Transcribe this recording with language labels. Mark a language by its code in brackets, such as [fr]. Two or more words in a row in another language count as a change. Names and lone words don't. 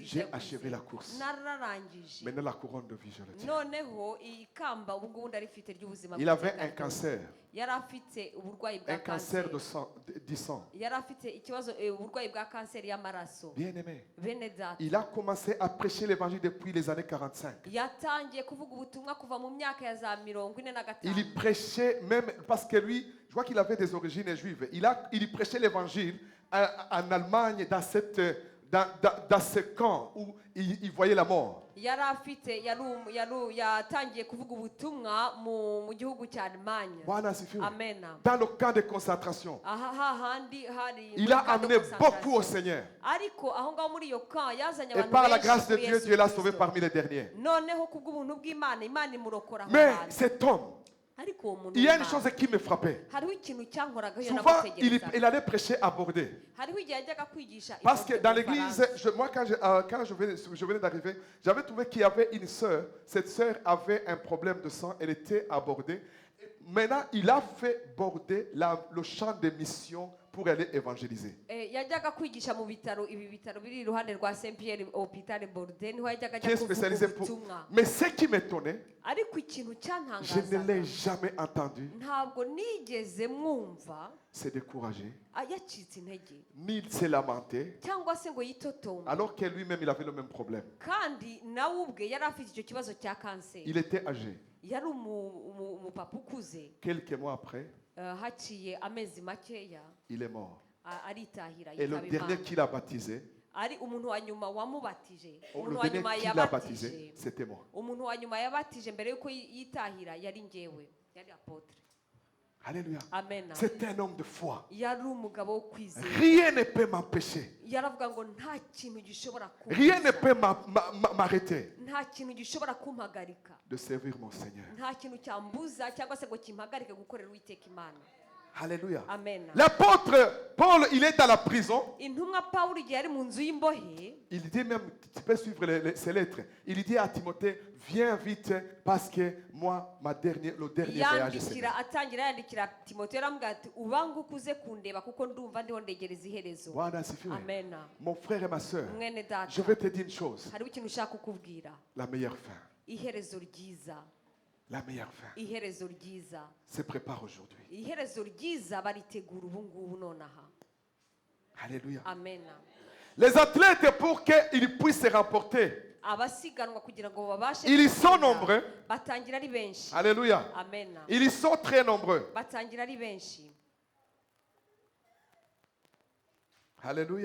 [fr] J'ai [rw] yavuze. [fr] achevé la course. [rw] nararangije [fr] Maintenant, la couronne de vie, je le tiens. [rw] noneho ikamba ubu ngubu ndarifite ry'ubuzima [fr] Il avait [rw] bw'iteka [fr] un [rw] ryose. [fr] cancer. [rw] yari afite uburwayi bwa [fr] Un cancer [rw] kanseri [fr] de sang, du sang. [rw] yari afite ikibazo uburwayi bwa kanseri y'amaraso. [fr] Bien aimé. [rw] bene data [fr] Il a commencé à prêcher l'évangile depuis les années 45. [rw] yatangiye kuvuga ubutumwa kuva mu myaka ya za 45. [fr] Il y prêchait même, parce que lui, je vois qu'il avait des origines juives. Il y prêchait l'évangile en Allemagne, dans ce camp où il voyait la mort. [rw] yari afite yatangiye kuvuga ubutumwa mu gihugu cya Allemagne. [sw] Bwana asifiwe. Amen. [fr] Dans le camp de concentration. [rw] aha hahandi hari [fr] Il a amené beaucoup au Seigneur. [rw] ariko aho ngaho muri iyo camp yazanye [fr] Et [rw] abantu [fr] par la [rw] benshi [fr] grâce de [rw] kuri [fr] Dieu, [rw] Yesu [fr] Dieu l'a [rw] Kristo. [fr] sauvé parmi les derniers. [rw] noneho kubw'ubuntu bw'Imana Imana imurokora aho [fr] Mais [rw] hantu. [fr] cet homme, [rw] ariko uwo muntu [fr] il y a une [rw] w'Imana, [fr] chose qui me frappait. [rw] hariho ikintu cyankoraga iyo [fr] Souvent, [rw] namutegereza [fr] il allait prêcher à Bordeaux. [rw] hariho igihe yajyaga kwigisha [fr] Parce que [rw] ifoto [fr] dans [rw] mu [fr] l'église, [rw] Bufaransa. [fr] moi quand je venais d'arriver, j'avais trouvé qu'il y avait une sœur. Cette sœur avait un problème de sang, elle était abordée. Maintenant, il a fait border le champ de mission pour aller évangéliser. [rw] yajyaga kwigisha mu bitaro ibi bitaro biri iruhande rwa Saint Pierre Hôpital Bordeaux niho yajyaga [fr] Qui [rw] ajya [fr] est [rw] kuvuga [fr] spécialisé pour... [rw] ubutumwa. [fr] Mais ce qui m'étonnait, [rw] ariko ikintu [fr] je ne [rw] cyantangazaga [fr] l'ai jamais entendu [rw] ntabwo nigeze mwumva [fr] se décourager, [rw] yacitse intege [fr] ni se lamenter, [rw] cyangwa se ngo yitotombe [fr] alors que lui-même, il avait le même problème. [rw] kandi nawe ubwe yari afite icyo kibazo cya kanseri. [fr] Il était âgé. [rw] yari umupapa ukuze. [fr] Quelques mois après, [rw] haciye amezi makeya [fr] il est mort. [rw] aritahira [fr] Et le [rw] yitaba [fr] dernier [rw] Imana. [fr] qu'il a baptisé, [rw] ari umuntu wa nyuma wamubatije [fr] le [rw] umuntu wa [fr] dernier [rw] nyuma [fr] qu'il a baptisé, [rw] yabatije [fr] c'était moi. [rw] umuntu wa nyuma yabatije mbere yuko yitahira yari njyewe yari apotre. [fr] Alléluia. [rw] Amen. [fr] C'est un homme de foi. [rw] yari umugabo wo kwizera. [fr] Rien ne peut m'empêcher. [rw] yaravuga ngo nta kintu gishobora [fr] Rien ne [rw] kumbuza, [fr] peut m'arrêter [rw] nta kintu gishobora kumpagarika, [fr] de servir mon Seigneur. [rw] nta kintu cyambuza cyangwa se ngo kimpagarike gukorera Uwiteka Imana. [fr] Alléluia. [rw] amen. [fr] L'apôtre Paul, il est dans la prison. [rw] intumwa pawulo igihe ari mu nzu y'imbohe [fr] Il dit même, tu peux suivre ses lettres. Il dit à Timothée, viens vite parce que moi, le dernier voyage, c'est [rw] yandikira atangira yandikira timoteyo aramubwira ati ubanguke uze kundeba kuko ndumva ndiho ndegereza iherezo. [sw] Bwana asifiwe. amen. [fr] Mon frère et ma soeur, [rw] mwene data [fr] je vais te dire une chose. [rw] hariho ikintu ushaka kukubwira. [fr] La meilleure fin, [rw] iherezo ryiza [fr] la meilleure fin [rw] iherezo ryiza [fr] se prépare aujourd'hui. [rw] iherezo ryiza baritegura ubu ngubu nonaha. [fr] Alléluia. [rw] amen. [fr] Les athlètes, pour qu'ils puissent se remporter, [rw] abasiganwa kugira ngo babashe [fr] ils sont [rw] gutsinda, [fr] nombreux. [rw] batangira ari benshi. [fr] Alléluia. [rw] amen. [fr] Ils sont très nombreux. [rw] batangira ari benshi. [fr] Alléluia.